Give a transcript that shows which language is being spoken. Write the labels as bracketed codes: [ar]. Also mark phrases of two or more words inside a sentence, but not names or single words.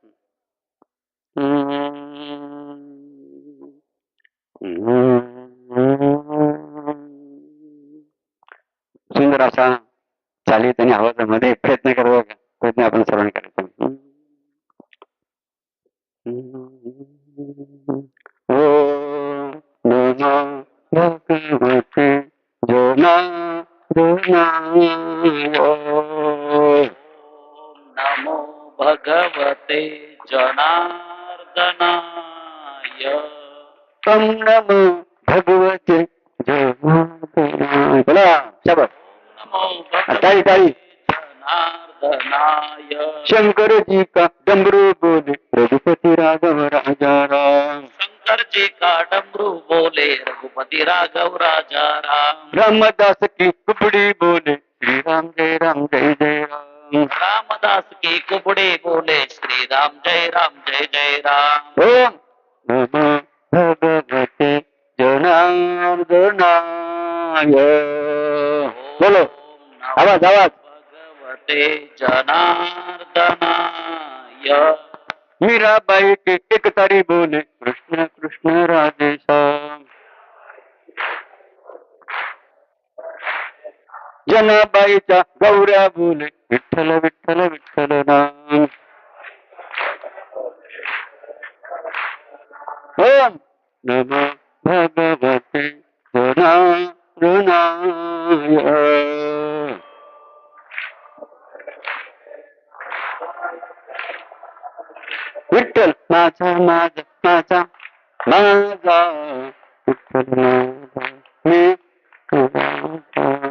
[mr] सुंदर असा चालीत आणि आवाजामध्ये प्रयत्न करावा प्रयत्न आपण सर्वांनी करायचा. [sa] ओ भगवते नमो भगवते जनार्दनाय नमो भगवते जनार्दनाय. [mr] बोला शाबास. टाळी टाळी. [sa] जनार्दनाय [hi] शंकर जी का डमरू बोले रघुपति राघव राजा राम. शंकर जी का डमरू बोले रघुपति राघव राजा राम. रामदास की कुपड़ी बोले श्री राम जय राम जय जय राम. रामदास की कुपड़ी बोले श्री राम जय राम. [sa] ओम नमो भगवते जनार्दनाय. [hi] बोलो आवाज आवाज. [sa] भगवते जनार्दनाय. [hi] मीराबाई के एक तारी बोले कृष्ण कृष्ण राधे श्याम. [mr] जनाबाईच्या गौऱ्या बोले विठ्ठल विठ्ठल विठ्ठल नाम. [sa] ओम नमो भगवते जनार्दनाय. [mr] विठ्ठल माझा माझा माझा माझा विठ्ठल माझा मी तुझा.